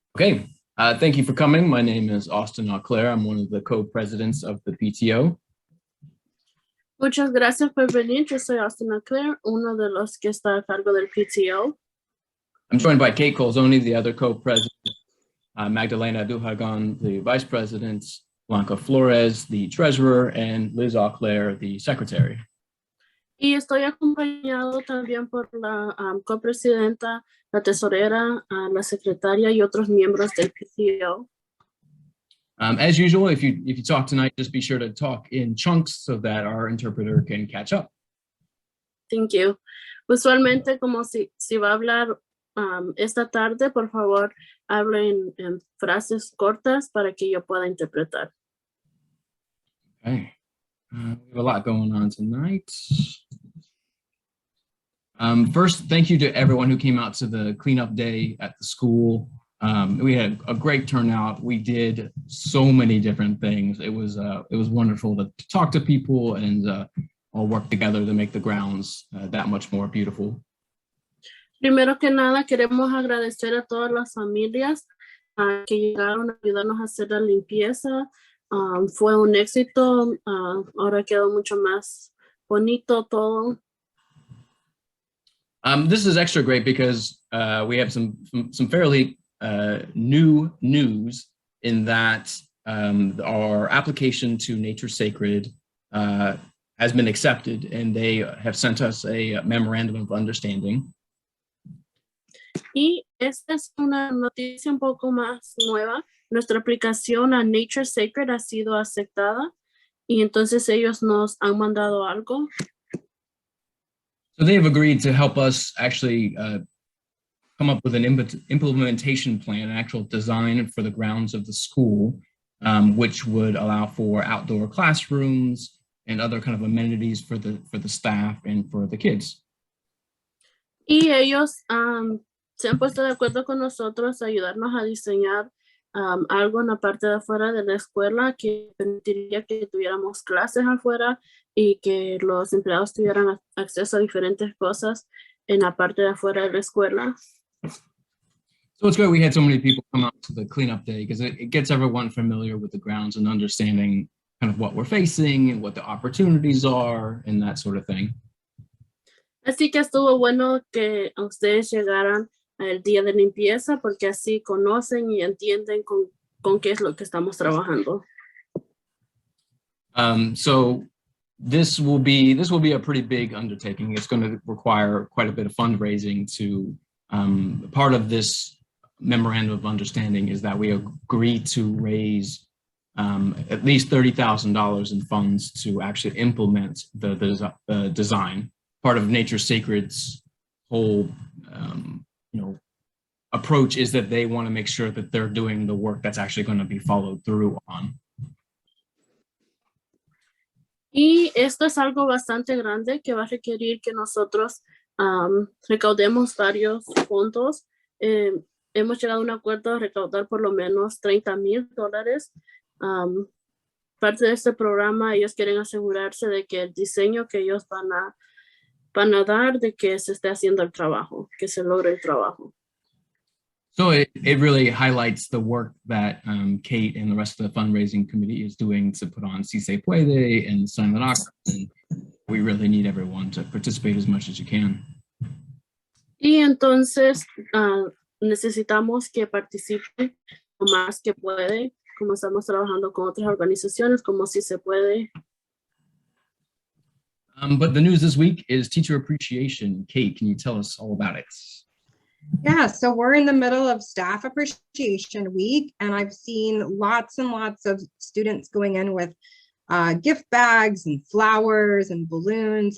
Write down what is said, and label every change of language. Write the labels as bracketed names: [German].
[English] Okay, thank you for coming. My name is Austin Auclair. I'm one of the co-presidents of the PTO. [Spanish] Muchas gracias por venir. Yo soy Austin Auclair, uno de los que está a cargo del PTO. [English] I'm joined by Kate Colzoni, the other co-president, Magdalena Duhagan, the vice president, Blanca Flores, the treasurer, and Liz Auclair, the secretary. [Spanish] Y estoy acompañado también por la copresidenta, la tesorera, la secretaria y otros miembros del PTO. [English] As usual, if you talk tonight, just be sure to talk in chunks so that our interpreter can catch up. Thank you. [Spanish] Usualmente, como si va a hablar esta tarde, por favor, hable en frases cortas para que yo pueda interpretar. [English] Okay. We have a lot going on tonight. First, thank you to everyone who came out to the cleanup day at the school. We had a great turnout. We did so many different things. It was wonderful to talk to people and all work together to make the grounds that much more beautiful. [Spanish] Primero que nada, queremos agradecer a todas las familias que llegaron a ayudarnos a hacer la limpieza. Fue un éxito. Ahora quedó mucho más bonito todo. [English] This is extra great because we have some fairly new news in that our application to Nature Sacred has been accepted, and they have sent us a memorandum of understanding. [Spanish] Y esta es una noticia un poco más nueva. Nuestra aplicación a Nature Sacred ha sido aceptada y entonces ellos nos han mandado algo. [English] So they have agreed to help us actually come up with an implementation plan, an actual design for the grounds of the school, which would allow for outdoor classrooms and other kind of amenities for the staff and for the kids. [Spanish] Y ellos se han puesto de acuerdo con nosotros a ayudarnos a diseñar algo en la parte de afuera de la escuela que permitiría que tuviéramos clases afuera y que los empleados tuvieran acceso a diferentes cosas en la parte de afuera de la escuela. [English] So it's great we had so many people come out to the cleanup day because it gets everyone familiar with the grounds and understanding kind of what we're facing and what the opportunities are and that sort of thing. [Spanish] Así que estuvo bueno que ustedes llegaran al día de limpieza porque así conocen y entienden con qué es lo que estamos trabajando. [English] So this will be a pretty big undertaking. It's going to require quite a bit of fundraising to part of this memorandum of understanding is that we agree to raise at least $30,000 in funds to actually implement the design. Part of Nature Sacred's whole approach is that they want to make sure that they're doing the work that's actually going to be followed through on. [Spanish] Y esto es algo bastante grande que va a requerir que nosotros recaudemos varios fondos. Hemos llegado a un acuerdo de recaudar por lo menos $30,000. Parte de este programa, ellos quieren asegurarse de que el diseño que ellos van a dar, de que se esté haciendo el trabajo, que se logre el trabajo. [English] So it really highlights the work that Kate and the rest of the fundraising committee is doing to put on Si Se Puede and Silent Auction. And we really need everyone to participate as much as you can. [Spanish] Y entonces necesitamos que participen lo más que puede, como estamos trabajando con otras organizaciones, como Si Se Puede. [English] But the news this week is Teacher Appreciation. Kate, can you tell us all about it? Yeah, so we're in the middle of Staff Appreciation Week, and I've seen lots and lots of students going in with gift bags and flowers and balloons.